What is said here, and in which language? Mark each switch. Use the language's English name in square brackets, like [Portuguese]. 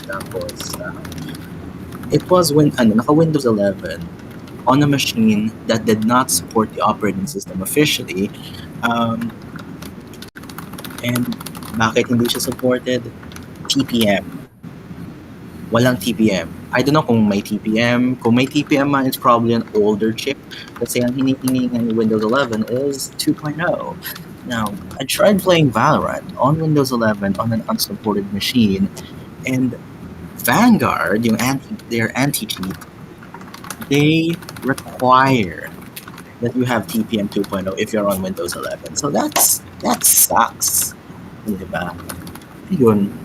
[English] Tapos, it was naka Windows 11 on a machine that did not support the operating system officially. [Filipino] And bakit hindi siya supported? TPM. Walang TPM. [English] I don't know [Filipino] kung may [English] TPM. [Filipino] Kung may [English] TPM man, it's probably an older chip. [Filipino] Kasi ang hinihingi ng Windows 11 is 2.0. [English] Now, I tried playing Valorant on Windows 11 on an unsupported machine, and Vanguard, their anti-cheat, they require that you have TPM 2.0 if you're on Windows 11. So that sucks. [Filipino] Diba? Yun.